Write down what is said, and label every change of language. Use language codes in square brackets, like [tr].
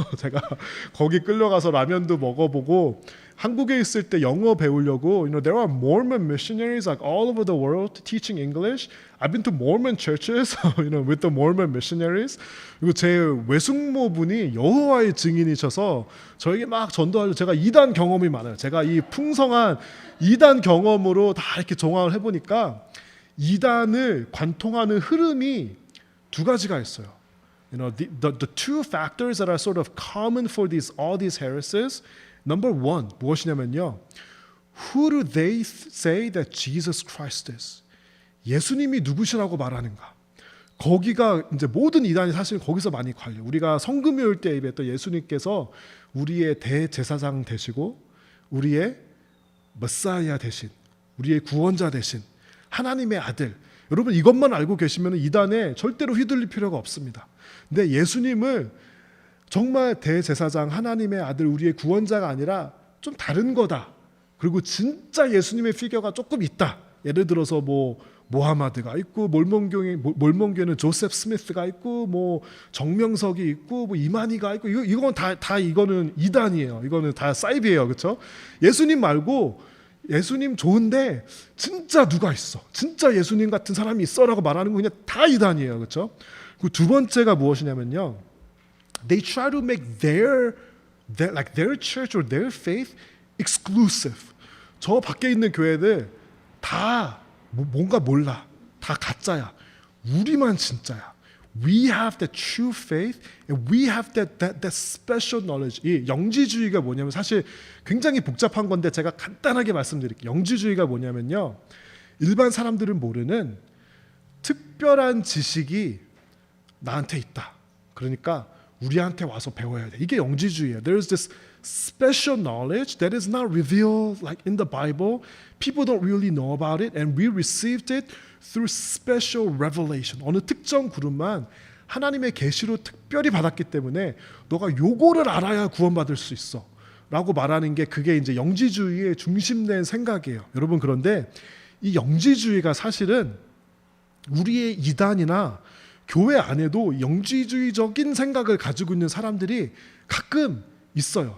[ko] 제가 거기 끌려가서 라면도 먹어보고, 한국에 있을 때 영어 배우려고, [en] there are Mormon missionaries like all over the world teaching English. I've been to Mormon churches, with the Mormon missionaries. [ko] 그리고 제 외숙모분이 여호와의 증인이셔서 저에게 막 전도하려고, 제가 이단 경험이 많아요. 제가 이 풍성한 이단 경험으로 다 이렇게 종합을 해보니까 이단을 관통하는 흐름이 두 가지가 있어요. [en] The two factors that are sort of common for all these heresies. Number one, [ko] 무엇이냐면요. [en] Who do they say that Jesus Christ is? [ko] 예수님이 누구시라고 말하는가? 거기가 이제 모든 이단이 사실 거기서 많이 갈려요. 우리가 성금요일 때 예배했던 예수님께서 우리의 대제사장 되시고, 우리의 메사야 되신, 우리의 구원자 되신 하나님의 아들. 여러분, 이것만 알고 계시면 이단에 절대로 휘둘릴 필요가 없습니다. 근데 예수님을 정말 대제사장, 하나님의 아들, 우리의 구원자가 아니라 좀 다른 거다. 그리고 진짜 예수님의 피겨가 조금 있다. 예를 들어서 뭐 모하마드가 있고, 몰몬교에는 조셉 스미스가 있고, 뭐 정명석이 있고, 뭐 이만희가 있고, 이건 다 이거는 이단이에요. 이거는 다 사이비예요, 그렇죠? 예수님 말고, 예수님 좋은데 진짜 누가 있어? 진짜 예수님 같은 사람이 있어라고 말하는 거 그냥 다 이단이에요, 그렇죠? 그 두 번째가 무엇이냐면요. [en] They try to make their church or their faith exclusive. [ko] 저 밖에 있는 교회들 다 뭔가 몰라. 다 가짜야. 우리만 진짜야. [en] We have the true faith and we have that special knowledge. [ko] 이 영지주의가 뭐냐면, 사실 굉장히 복잡한 건데 제가 간단하게 말씀드릴게요. 영지주의가 뭐냐면요. 일반 사람들은 모르는 특별한 지식이 나한테 있다. 그러니까 우리한테 와서 배워야 돼. 이게 영지주의예요. [en] There is this special knowledge that is not revealed like in the Bible. People don't really know about it, and we received it through special revelation. [ko] 어느 특정 그룹만 하나님의 계시로 특별히 받았기 때문에 너가 요거를 알아야 구원받을 수 있어 라고 말하는 게, 그게 이제 영지주의의 중심된 생각이에요. 여러분, 그런데 이 영지주의가 사실은 우리의 이단이나 교회 안에도 영지주의적인 생각을 가지고 있는 사람들이 가끔 있어요.